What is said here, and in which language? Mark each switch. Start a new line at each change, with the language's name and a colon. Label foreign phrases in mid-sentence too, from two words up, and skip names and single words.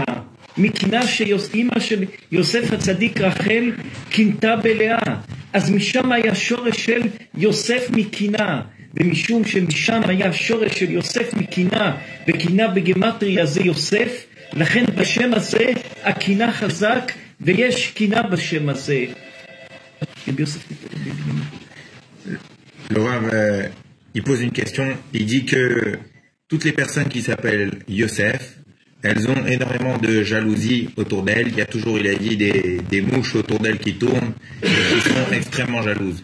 Hebrew: מקנאה שאמא של יוסף הצדיק רחל קנתה בלאה. אז משם היה שורש של יוסף מקנאה. ומשום שמשם היה שורש של יוסף מקנאה, וקנאה בגמטריה זה יוסף, לכן בשם הזה הקנאה חזק, ויש קנאה בשם הזה.
French: Le Rav, il pose une question. Il dit que toutes les personnes qui s'appellent Yosef, elles ont énormément de jalousie autour d'elles. Il y a toujours, il a dit, des mouches autour d'elles qui tournent et qui sont extrêmement jalouses.